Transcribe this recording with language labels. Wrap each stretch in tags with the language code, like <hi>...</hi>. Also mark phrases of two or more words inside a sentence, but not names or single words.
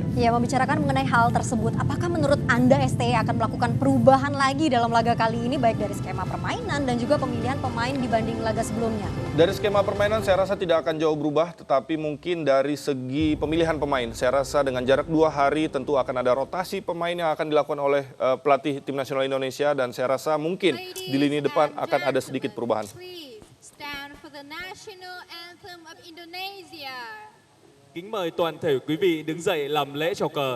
<id>Ya, membicarakan mengenai hal tersebut, apakah menurut Anda STI akan melakukan perubahan lagi dalam laga kali ini baik dari skema permainan dan juga pemilihan pemain dibanding laga sebelumnya? Dari skema permainan saya rasa tidak akan jauh berubah, tetapi mungkin dari segi pemilihan pemain, saya rasa dengan jarak 2 hari tentu akan ada rotasi pemain yang akan dilakukan oleh pelatih tim nasional Indonesia, dan saya rasa mungkin di lini depan akan ada sedikit perubahan.</id> <vi>Kính mời toàn thể quý vị đứng dậy làm lễ chào cờ.</vi>